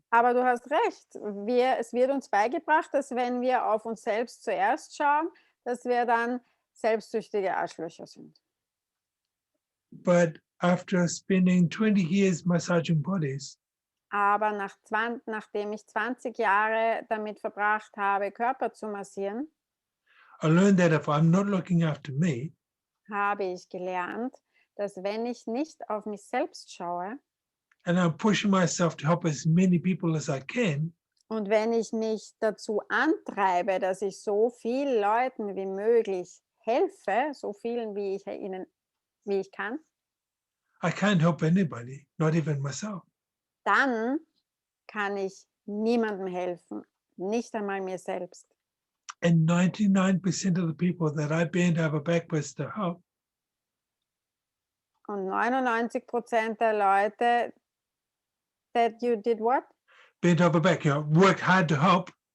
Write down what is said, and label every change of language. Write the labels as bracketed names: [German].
[German] Aber du hast recht. Es wird uns beigebracht, dass wenn wir auf uns selbst zuerst schauen, dass wir dann selbstsüchtige Arschlöcher sind. [English] But after spending 20 years massaging bodies, [German] Aber nachdem ich 20 Jahre damit verbracht habe, Körper zu massieren, [English] I learned that if I'm not looking after me, [German] habe ich gelernt, dass wenn ich nicht auf mich selbst schaue [English] and I'm pushing myself to help as many people as I can, [German] und wenn ich mich dazu antreibe, dass ich so vielen Leuten wie möglich helfe, so vielen wie ich kann, [English] I can't help anybody, not even myself. [German] dann kann ich niemandem helfen, nicht einmal mir selbst. [English] And 99% of the people that I bend over backwards to help, [German] Und 99% der Leute, [English] that you did what? bent over back, worked hard to help,